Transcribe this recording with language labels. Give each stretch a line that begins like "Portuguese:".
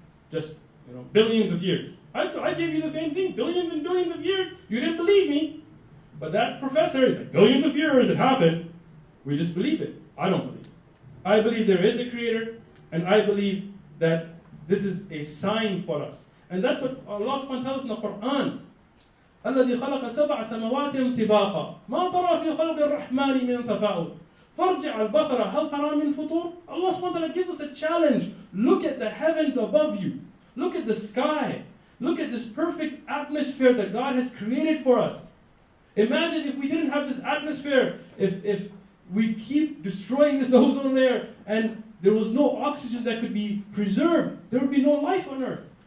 English: Just, billions of years. I gave you the same thing, billions and billions of years. You didn't believe me. But that professor is like, billions of years it happened. We just believe it. I don't believe it. I believe there is a creator, and I believe that this is a sign for us. And that's what Allah subhanahu wa ta'ala tells in the Quran.
Arabic: الذي خلق سبع سماوات طباقا ما ترى في خلق الرحمن من تفاوت فارجع البصر هل ترى من فطور.
English: Allah subhanahu wa ta'ala gives us a challenge. Look at the heavens above you. Look at the sky. Look at this perfect atmosphere that God has created for us. Imagine if we didn't have this atmosphere, if we keep destroying this ozone layer and there was no oxygen that could be preserved, there would be no life on earth.